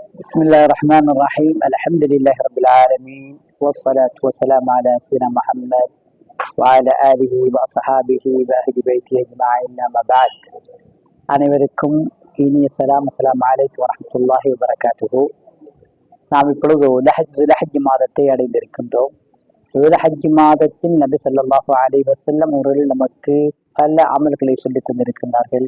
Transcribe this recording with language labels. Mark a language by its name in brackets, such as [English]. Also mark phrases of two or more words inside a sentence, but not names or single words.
[Arabic] بسم الله الرحمن الرحيم الحمد لله رب العالمين والصلاة والسلام على سيدنا محمد وعلى آله وأصحابه وأهل بيته أجمعين أما بعد [Tamil] அனைவருக்கும் இனிய [Arabic] السلام عليكم ورحمة الله وبركاته. [Tamil] நாம் இப்பொழுது துல்ஹஜ் மாதத்தை அடைந்திருக்கின்றோம். துல்ஹஜ் மாதத்தில் நபி [Arabic] صلى الله عليه وسلم [Tamil] அவர்கள் நமக்கு பல அமல்களை சொல்லித் தந்திருக்கின்றார்கள்.